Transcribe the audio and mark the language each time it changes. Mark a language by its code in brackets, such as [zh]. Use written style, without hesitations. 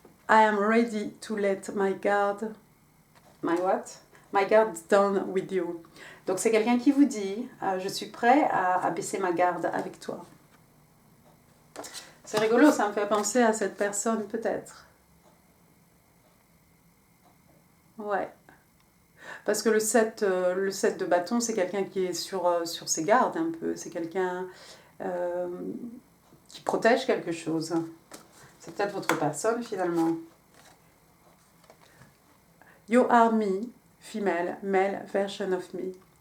[en] I am ready to let my guard, my guard down with you. [fr] Donc c'est quelqu'un qui vous dit, je suis prêt à baisser ma garde avec toi. C'est rigolo, ça me fait penser à cette personne peut-être. Ouais. Parce que le 7 de bâton, c'est quelqu'un qui est sur ses gardes un peu. C'est quelqu'un qui protège quelque chose. C'est peut-être votre personne finalement. [en] You are me, female, male version of me.